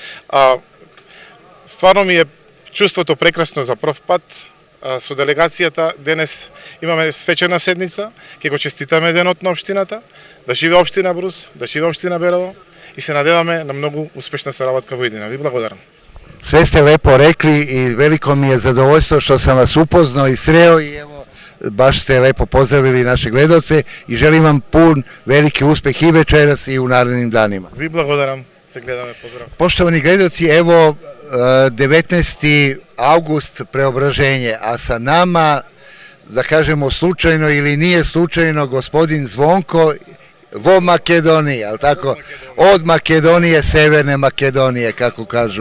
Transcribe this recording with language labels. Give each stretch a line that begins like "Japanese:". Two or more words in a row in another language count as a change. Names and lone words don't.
Macedonian: Стварно ми е чувството прекрасно за прв пат. Со делегацијата денес имаме свечена седница, ќе го честитаме денот на општината, да живе општина Брус, да живе општина Берово и се надеваме на многу успешна соработка во иднина. Ви благодарам.
Serbian: Sve ste lepo rekli i veliko mi je zadovoljstvo što sam vas upoznao i sreo i evo, baš ste lepo pozdravili naše gledalce i želim vam pun veliki uspeh i večeras i u narednim danima.
Macedonian: Ви благодарам. Се гледаме, поздрав.
Serbian: Poštovani gledalci, evo 19. avgust preobraženje, a sa nama, da kažemo slučajno ili nije slučajno, gospodin Zvonko vo Makedoniji, ali tako? Od Makedonije, Severne Makedonije, kako kažu.